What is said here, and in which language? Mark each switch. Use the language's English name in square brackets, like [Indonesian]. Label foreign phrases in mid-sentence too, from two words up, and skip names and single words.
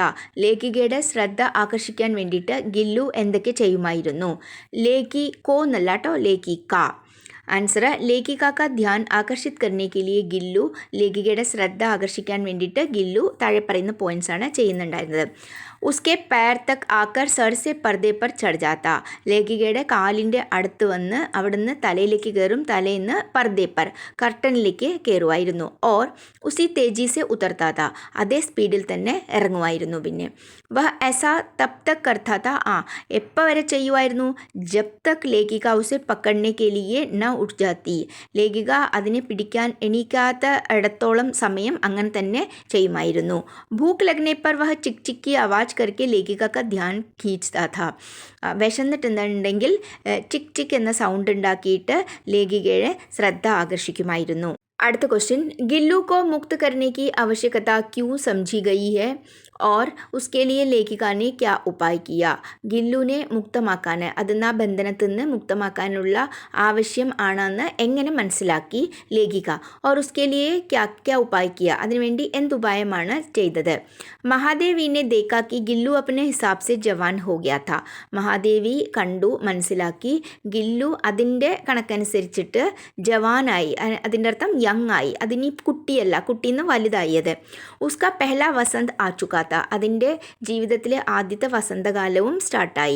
[Malayalam] ലേഖികയുടെ ശ്രദ്ധ ആകർഷിക്കാൻ വേണ്ടിയിട്ട് ഗില്ലു എന്തൊക്കെ ചെയ്യുമായിരുന്നു? ലേഖികോ എന്നല്ല കേട്ടോ, ലേഖിക. ആൻസർ, [Hindi] लेखिका का ध्यान आकर्षित करने के लिए गिल्लू, [Malayalam] ലേഖികയുടെ ശ്രദ്ധ ആകർഷിക്കാൻ വേണ്ടിയിട്ട് ഗില്ലു താഴെ പറയുന്ന പോയിന്റ്സ് ആണ് ചെയ്യുന്നുണ്ടായിരുന്നത്. [Hindi] ഉസ്കെ पैर तक आकर सर से पर्दे पर चढ़ जाता. [Malayalam] ലേഖികയുടെ കാലിൻ്റെ അടുത്ത് വന്ന് അവിടുന്ന് തലയിലേക്ക് കയറും, തലേന്ന് [Hindi] पर्दे पर [Malayalam] കർട്ടനിലേക്ക് കയറുമായിരുന്നു. [Hindi] और उसी तेज़ी से उतरता था, [Malayalam] അതേ സ്പീഡിൽ തന്നെ ഇറങ്ങുമായിരുന്നു. [Hindi] പിന്നെ വഹ് ऐसा तब तक करता था, [Malayalam] എപ്പോൾ വരെ ചെയ്യുമായിരുന്നു? [Hindi] जब तक लेखिका उसे पकड़ने के लिए न उठ जाती, [Malayalam] ലേഖിക അതിനെ പിടിക്കാൻ എണീക്കാത്ത ഇടത്തോളം സമയം അങ്ങനെ തന്നെ ചെയ്യുമായിരുന്നു. [Hindi] भूख लगने पर वह चिक चिक की आवाज़ करके ലേഖിക का ധ്യാൻ खींचता था. [Malayalam] വിശന്നിട്ടുണ്ടെങ്കിൽ ചിക് ചിക് എന്ന സൗണ്ട് ഉണ്ടാക്കിയിട്ട് ലേഖികയുടെ ശ്രദ്ധ ആകർഷിക്കുമായിരുന്നു. അടുത്ത ക്വസ്റ്റ്യൻ, [Hindi] ഗില്ലു को मुक्त करने की आवश्यकता क्यों समझी गई है और उसके लिए ലേഖിക ने क्या उपाय किया? [Malayalam] ഗില്ലുവിനെ മുക്തമാക്കാൻ, അതിൽ ആ ബന്ധനത്തിൽ നിന്ന് മുക്തമാക്കാനുള്ള ആവശ്യം ആണെന്ന് എങ്ങനെ മനസ്സിലാക്കി ലേഖിക? [Hindi] और उसके लिए क्या क्या उपाय किया, [Malayalam] അതിനുവേണ്ടി എന്തുപായമാണ് ചെയ്തത്? [Hindi] മഹാദേവി ने देखा कि ഗില്ലു अपने हिसाब से जवान हो गया था. [Malayalam] മഹാദേവി കണ്ടു, മനസ്സിലാക്കി ഗില്ലു അതിൻ്റെ കണക്കനുസരിച്ചിട്ട് ജവാനായി, അതിൻ്റെ അർത്ഥം യങ് ആയി, അതിനി കുട്ടിയല്ല, കുട്ടിന്ന് വലുതായത്. [Hindi] उसका पहला वसंत आ चुका था, [Malayalam] അതിൻ്റെ ജീവിതത്തിലെ ആദ്യത്തെ വസന്തകാലവും സ്റ്റാർട്ടായി.